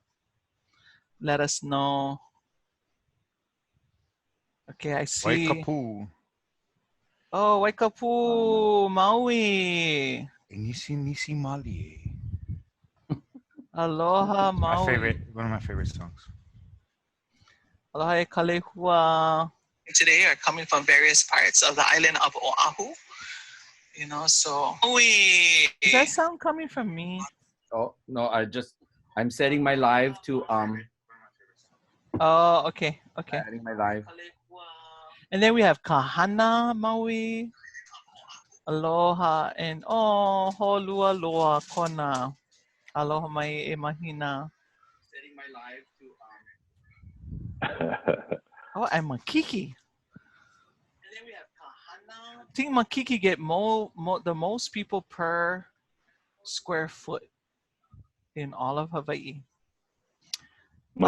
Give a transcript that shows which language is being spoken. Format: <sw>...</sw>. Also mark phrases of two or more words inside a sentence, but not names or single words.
<en>Let us know. Okay, I see. Waikapu. Oh, Waikapu, Maui. Nisi Mali. Aloha, Maui. One of my favorite songs.</en> <haw>Aloha e kalehua.</haw> <en>Today are coming from various parts of the island of Oahu. You know, so Maui. Is that sound coming from me? Oh no, I'm setting my live to Oh, okay. Setting my live. And then we have Kahana, Maui. Aloha and oh, holua loa kona.</en> <haw>Aloha mai e mahina.</haw> <en>Setting my live to Oh, and Makiki. And then we have Kahana. I think Makiki get the most people per square foot in all of Hawaii. Makiki.</en>